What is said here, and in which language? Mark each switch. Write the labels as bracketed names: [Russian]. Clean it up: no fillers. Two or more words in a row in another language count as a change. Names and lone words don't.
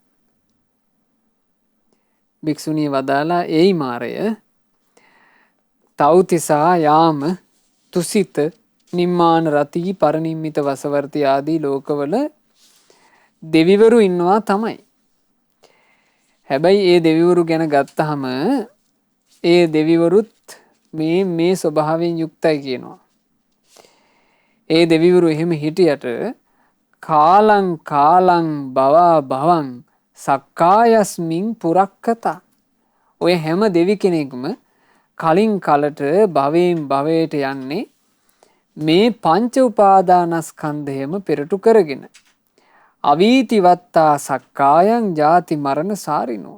[Sinhala] භික්ෂුණිය වදාලා ඒයි මාරය තෞතිසා යාම තුසිත නිම්මාන රති පරනිම්මිත වසවර්ති ආදී ලෝකවල දෙවිවරු ඉන්නවා තමයි. හැබැයි ඒ දෙවිවරු ගැන ගත්තහම ඒ දෙවිවරුත් මේ ස්වභාවයෙන් යුක්තයි කියනවා. ඒ දෙවිවරු එහෙම හිටියට [Pali] කාලං කාලං භවා භවං සක්කායස්මින් පුරක්කතා. [Sinhala] ඔය හැම දෙවි කෙනෙක්ම කලින් කලට භවයෙන් භවයට යන්නේ මේ පංච උපාදානස්කන්ධයම පෙරටු කරගෙන. [Pali] අවීතිවත්තා සක්කායං ජාති මරණ සාරිනෝ.